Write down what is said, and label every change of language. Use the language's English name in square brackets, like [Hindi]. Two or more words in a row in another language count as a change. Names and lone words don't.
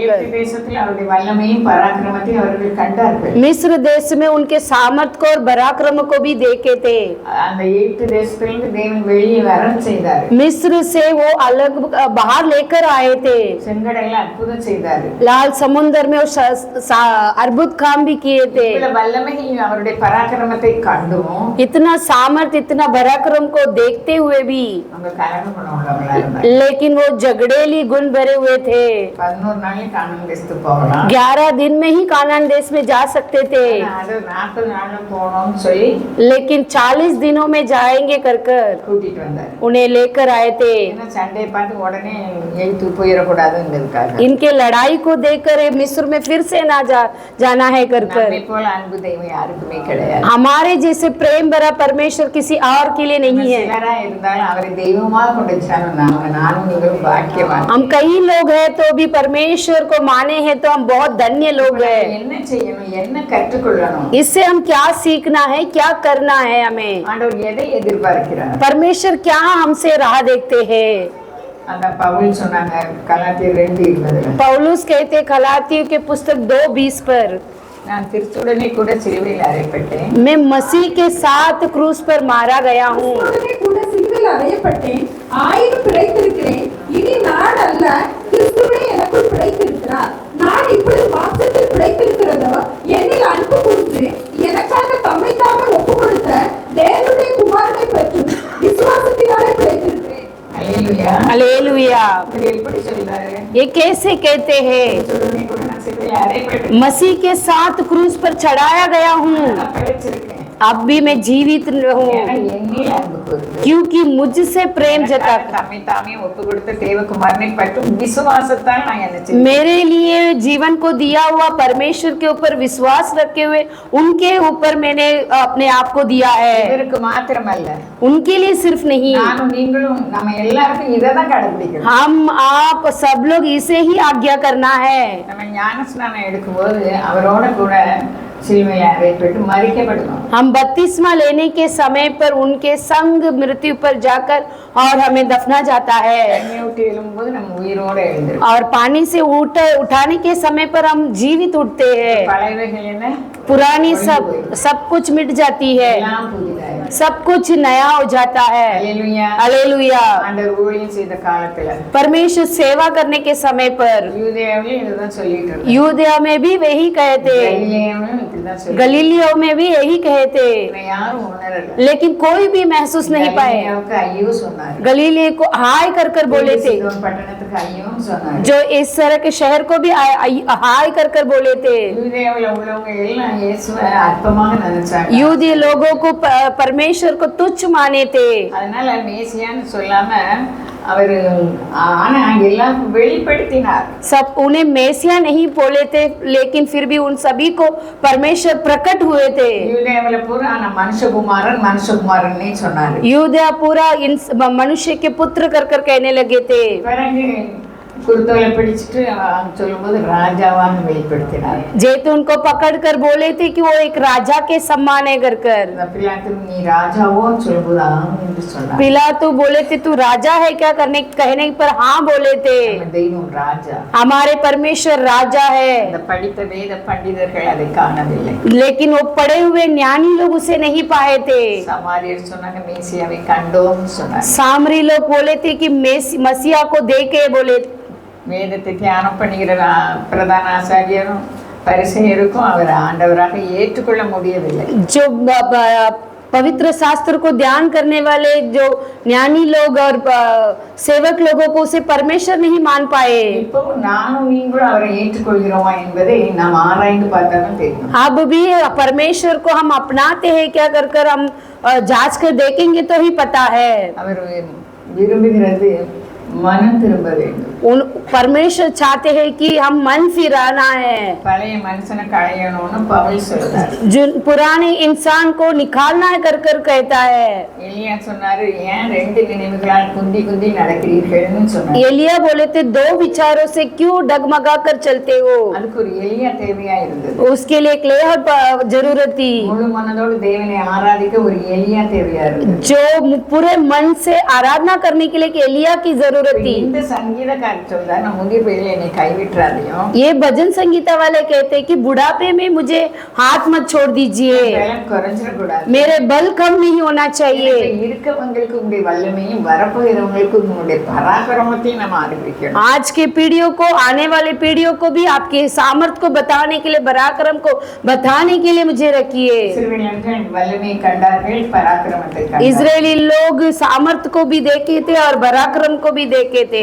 [Tamil] எகிப்து தேசத்தில் அவருடைய வல்லமையும் பராக்கிரமத்தையும் அவர்கள் கண்டார்கள். [Hindi] मिस्र देश में उनके सामर्थ को और पराक्रम को भी देखे थे। [Tamil] அந்த எகிப்து தேசத்திலிருந்து தேவன் வெளியே வர செய்தார். [Hindi] मिस्र से वो अलग बाहर लेकर आए थे। [Tamil] செங்கடல்ல அற்புதம் செய்தார். [Hindi] लाल समुद्र में अद्भुत काम भी किए थे। [Tamil] இவ்வளவு வல்லமையும் அவருடைய பராக்கிரமத்தை கண்டும் [Hindi] इतना सामर्थ इतना पराक्रम को देखते हुए भी [Tamil] அவங்க கலகம் பண்ணவங்களா இருந்தாங்க. [Hindi] लेकिन वो झगड़ेली गुण भरे हुए थे। [Tamil] 11 நாளைக்கு கானான் தேசத்துக்கு போகலாம். [Hindi] 11 दिन में ही कानान देश में जा सकते थे, [Tamil] அது 40 நாள்ல போகணும்னு சொல்லி [Hindi] लेकिन 40 दिनों में जाएंगे कर [Tamil] கூட்டிட்டு வந்தார். [Hindi] उन्हें लेकर आए थे। [Tamil] ஏன்னா சண்டையை பார்த்து உடனே எழுத்து போயிடக்கூடாதுங்கிறதுக்காக [Hindi] इनके लड़ाई को देखकर मिस्र में फिर से ना जाना है कर [Tamil] நம்மை போல அன்பு தெய்வம் யாருக்குமே கிடையாது. [Hindi] हमारे जैसे प्रेम भरा परमेश्वर किसी और के लिए नहीं है। [Tamil] சிலரா இருந்தாலும் அவரை தெய்வமா கொண்டுச்சாலும் நானும் நீங்களும் பாக்கியவான். [Hindi] हम कई लोग हैं तो भी परमेश्वर को माने हैं तो हम बहुत धन्य लोग हैं। [Tamil] என்ன செய்யணும், என்ன கற்றுக்கொள்ளணும், [Hindi] इससे हम क्या सीखना है, क्या करना है, हमें [Tamil] ஆண்டவர் எதை எதிர்பார்க்கிறார், [Hindi] परमेश्वर क्या हमसे राह देखते हैं। [Tamil] அந்த பவுல் சொன்னாங்க கலாத்தியர் 2:20. [Hindi] पौलुस कहते गलातियों के पुस्तक 2:20 पर, [Tamil] நான் கிறிஸ்துவுடனே கூட சிலுவையில் அறையப்பட்டேன். [Hindi] मैं मसीह के साथ क्रूस पर मारा गया हूँ। [Tamil] கிறிஸ்துவுடனே கூட சிலுவையில் அறையப்பட்டேன், ஆயினும் பிழைத்திருக்கிறேன். இனி நான் அல்ல, கிறிஸ்துவே எனக்குள் பிழைத்திருக்கிறார். நான் இப்பொழுது மாம்சத்தில் பிழைத்திருக்கிறதோ என்னில் அன்பு கூர்ந்து எனக்காக தம்மை தாமே ஒப்புக் கொடுத்த தேவனுடைய குமாரனை பற்றும் விசுவாசத்தினாலே பிழைத்திருக்கிறேன். அல்லேலூயா. [Hindi] हालेलुया। [Tamil] இது எப்படி சொல்றாரு? [Hindi] ये कैसे कहते हैं? [Tamil] கிறிஸ்துவுடனே கூட நான் சிலுவையில் அறையப்பட்டேன், [Hindi] मसीह के साथ क्रूस पर चढ़ाया गया हूँ, [Tamil] நான் பிழைச்சிருக்கேன். [Hindi] अब भी मैं जीवित हूँ, [Tamil] ஏன்னா என்னில் அன்பு கூர்ந்து [Hindi] क्योंकि मुझसे प्रेम जता [Tamil] தம்மை தாமே ஒப்பு கொடுத்த தேவகுமாரனை பற்றும் விசுவாசத்தால் நான் என்ன செய்தேன். [Hindi] मेरे लिए जीवन को दिया हुआ परमेश्वर के ऊपर विश्वास रखे हुए उनके ऊपर मैंने अपने आप को दिया है। [Tamil] இதற்கு மாத்திரமல்ல, [Hindi] उनके लिए सिर्फ नहीं, [Tamil] நானும் நீங்களும் நம்ம எல்லாருக்கும் இதை தான் கடைபிடிக்கணும். [Hindi] हम आप सब लोग इसे ही आज्ञा करना है। [Tamil] நம்ம ஞானஸ்நானம் எடுக்கும்போது அவரோட கூட சிலுவையில் அறையப்பட்டு மறிக்கப்படணும். [Hindi] हम बपतिस्मा लेने के समय पर उनके संग मृत्यु पर जाकर और हमें दफना जाता है, [Tamil] தண்ணி விட்டு எழும்போது நம்ம உயிரோட எழுந்திருக்கோம். [Hindi] और पानी से उठाने के समय पर हम जीवित उठते हैं। [Tamil] பழையவைகள் என்ன, [Hindi] पुरानी सब कुछ मिट जाती है, [Tamil] எல்லாம் புதிதாயிரும். [Hindi] सब कुछ नया हो जाता है। [Tamil] அல்லேலூயா. [Hindi] हालेलुया। [Tamil] ஆண்டவர் ஊழியம் செய்த காலத்துல [Hindi] परमेश्वर सेवा करने के समय पर [Tamil] யூதேயாவிலும் இதுதான் சொல்லிட்டு இருந்தார். [Hindi] यूदया में भी वही कहते, [Tamil] கலிலேயாவிலும் இதுதான் சொல்லிட்டு [Hindi] गलीलियो में भी यही कहते, [Tamil] இருந்தார். யாரும் உணரல. [Hindi] लेकिन कोई भी महसूस नहीं पाए। [Tamil] கலிலேயாவுக்கு ஐயோ சொன்னார். [Hindi] गलीलियो को हाय कर बोले थे, [Tamil] சீதோன் பட்டணத்துக்கு ஐயோன்னு சொன்னார். [Hindi] जो इस तरह के शहर को भी हाय कर बोले थे। [Tamil] யூதேயாவுல உள்ளவங்க எல்லாம் இயேசுவை அற்பமாக நினைச்சாங்க. [Hindi] यूदी लोगों को परमेश्वर को तुच्छ माने थे, [Tamil] அதனால மேசியான்னு சொல்லாம அவர் ஆனா எல்லாம் வெளிப்படுத்தினார். [Hindi] सब उन्हें मेसिया नहीं बोले थे, लेकिन फिर भी उन सभी को परमेश्वर प्रकट हुए थे। [Tamil] யூதேயாவுல பூரா நான் மனுஷகுமாரன்னே சொன்னாரு. [Hindi] यूदया पूरा इन मनुष्य के पुत्र कर कहने लगे थे। [Tamil] பிறகு குருத்தோலை பிடிச்சிட்டு சொல்லும்போது ராஜாவான்னு வெளிப்படுத்தினார். [Hindi] जैतून को पकड़कर बोले थे कि वो एक राजा के सम्मान है कर [Tamil] பிலாத்து நீ ராஜாவோன்னு சொல்லும்போது என்று சொன்னார். [Hindi] पिलातू बोले थे तू राजा है क्या कहने पर हाँ बोले थे, [Tamil] நம்ம தெய்வம் ராஜா. [Hindi] हमारे परमेश्वर राजा है। [Tamil] இந்த படித்த வேத பண்டிதர்கள் அதை காணவில்லை. [Hindi] लेकिन वो पढ़े हुए ज्ञानी लोग उसे नहीं पाए थे। [Tamil] சமாரியர் சொன்னாங்க மேசியாவை கண்டோம்னு சொன்னார். [Hindi] सामरी लोग बोले थे कि मसीहा को देखे बोले। [Tamil] வேதத்தை தியானம் பண்ணுகிற பிரதான ஆசாரியரும் பரிசேயருக்கும் அவர் ஆண்டவராக ஏற்றுக்கொள்ள முடியவில்லை. [Hindi] जो पवित्र शास्त्र को ध्यान करने वाले जो ज्ञानी लोग और सेवक लोगों को उसे परमेश्वर नहीं मान पाए। [Tamil] இப்போ நானும் நீங்களும் அவரை ஏற்றுக்கொள்கிறோமா என்பதை நாம் ஆராய்ந்து பார்த்தாலும் தெரியும். [Hindi] अब भी परमेश्वर को हम अपनाते हैं क्या कर हम जांच कर देखेंगे तो ही पता है। [Tamil] அவர் விரும்புகிறது மனம் திரும்ப வேண்டும். [Hindi] उन परमेश्वर चाहते हैं कि हम मन फिराना है, [Tamil] பழைய மனுஷனை களையணும்னு பவுல் சொல்றாரு. [Hindi] जो पुराने इंसान को निकालना है कर कर कहता है। [Tamil] எலியா சொன்னாரு, ஏன் ரெண்டு நினைவுகளால் குந்தி குந்தி நடக்கிறீர்கள்னு சொன்னாரு. [Hindi] एलिया बोले थे, दो विचारों से क्यों डगमगा कर चलते हो? [Tamil] அதுக்கு ஒரு எலியா தேவையா இருந்தது. [Hindi] उसके लिए एक लेहट जरूरत थी, [Tamil] முழு மனதோடு தேவனை ஆராதிக்க ஒரு எலியா தேவையா இருந்தது. [Hindi] जो पूरे मन से आराधना करने के लिए एक एलिया की जरूरत थी। [Tamil] இந்த சங்கீதக்காரர் சொல்றாரு, நான் முதிர் வயதில் என்னை கைவிட்டுறாதையும், [Hindi] ये भजन संगीता वाले कहते हैं कि बुढ़ापे में मुझे हाथ मत छोड़ दीजिए, [Tamil] பலன் குறைஞ்சிடக்கூடாது. [Hindi] मेरे बल कम नहीं होना चाहिए। [Tamil] இருக்கவங்களுக்கு உங்களுடைய வல்லமையும் வரப்போகிறவங்களுக்கு உங்களுடைய பராக்கிரமத்தையும் நம்ம அறிவிக்கணும். [Hindi] आज के पीढ़ियों को, आने वाले पीढ़ियों को भी आपके सामर्थ्य को बताने के लिए, पराक्रम को बताने के लिए मुझे रखिए। [Tamil] இஸ்ரவேலர்கள் வல்லமையை கண்டார்கள், பராக்கிரமத்தை கண்டார்கள். [Hindi] इजरायली लोग सामर्थ्य को भी देखे थे और पराक्रम को भी देखे थे,